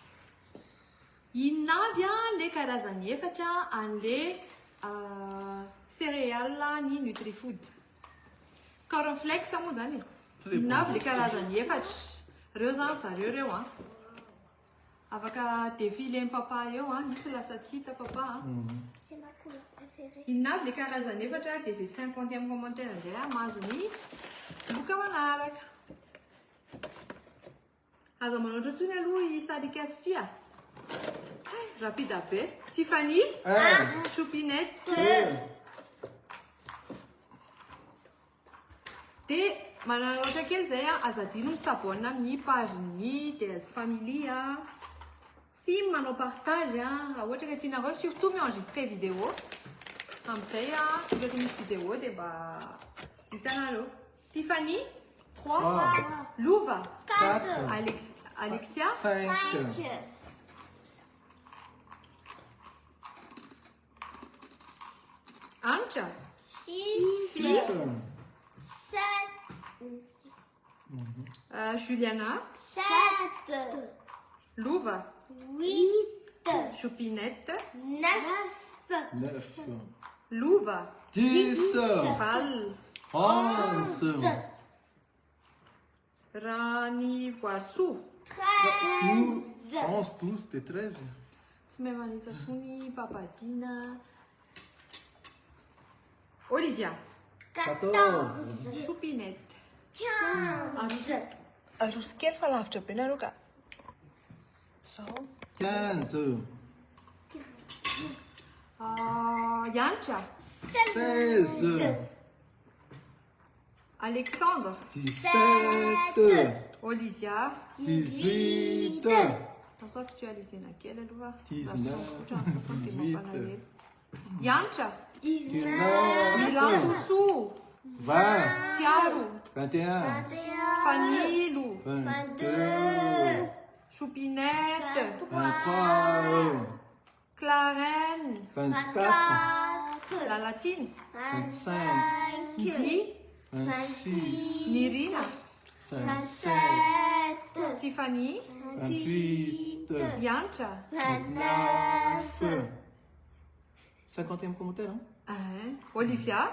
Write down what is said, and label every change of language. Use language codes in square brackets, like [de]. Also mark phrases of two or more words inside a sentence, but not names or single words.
[mg] Inona avy le karazany efatra an'le céréales ni Nutrifood. Cornflakes moa zany e. Inavy le karazany efatra. Reo zany zareo reo a. Afaka défiler papa eo a, misy lasa tsy hita papa a. [fr] C'est ma couleur préférée. [mg] Inavy le karazany efatra dia zay 50e commentaire indray a mahazo ny boka manaraka. Aza manaotra ntsony aloha i Sarika sy Fia. Rapide be. Tiffany, Choupinette. Dia mananaotra kely zay a, azadino misabona amin'ny page-ny DS Family a. Si manao partage a, raha ohatra ka tianareo surtout mi-enregistrer vidéo. Amin'izay a, rehefa misy vidéo dia mba hitanareo. Tiffany, 3. Louva, 4. Alexia, 5. Ancha, 6. 7. Juliana, 7. Louva, 8. Choupinette, 9. Louva, 10, Val, 11, Rani Voirsou. 13. [fr] 11, 12, t'es 13. [mg] Tsy mahay manisa tsony Papadina. Olivia, 14. Choupinette. 15. Aroso kely fa lavitra be nareo ka. Zao. 15, Yancha, 16, Alexandre, 17, Olivia. 18, [fr] Pas actualisé [mg] naquelle aloha. 19, 18, Yancha, 19. Milan Oussou, 20, Tiago, 21, 21. Fanilou, 22, Choupinette, 23, Clarène, 24, la Latine, 25, Di, 26, Nirina, 27, Tiffany, 28, Yancha, 29. 50e commentaire, Olivia,